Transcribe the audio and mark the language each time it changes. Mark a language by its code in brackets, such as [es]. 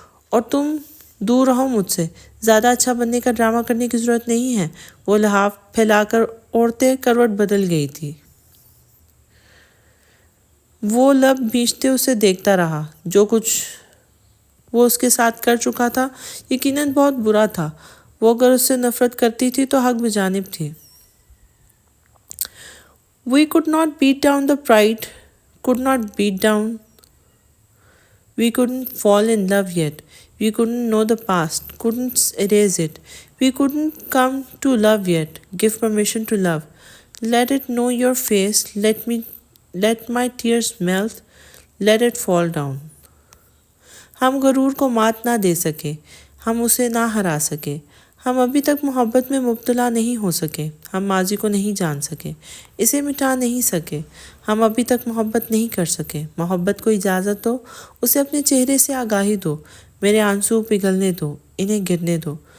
[ur] اور تم دور رہو مجھ سے۔ زیادہ اچھا بننے کا ڈرامہ کرنے کی ضرورت نہیں ہے۔ وہ لحاف پھیلا کر اوڑھتے کروٹ بدل گئی تھی۔ وہ لب بھینچتے اسے دیکھتا رہا۔ جو کچھ وہ اس کے ساتھ کر چکا تھا یقیناً بہت برا تھا۔ وہ اگر اس سے نفرت کرتی تھی تو حق بجانب تھی۔ [en] We could not beat down the pride, could not beat down. We couldn't fall in love yet. We couldn't know the past, couldn't erase it. We couldn't come to love yet, give permission to love. Let it know your face, let my tears melt, let it fall down. [ur] ہم غرور کو مات نہ دے سکے، ہم اسے نہ ہرا سکے، ہم ابھی تک محبت میں مبتلا نہیں ہو سکے، ہم ماضی کو نہیں جان سکے، اسے مٹا نہیں سکے، ہم ابھی تک محبت نہیں کر سکے۔ محبت کو اجازت دو، اسے اپنے چہرے سے آگاہی دو، میرے آنسو پگھلنے دو، انہیں گرنے دو۔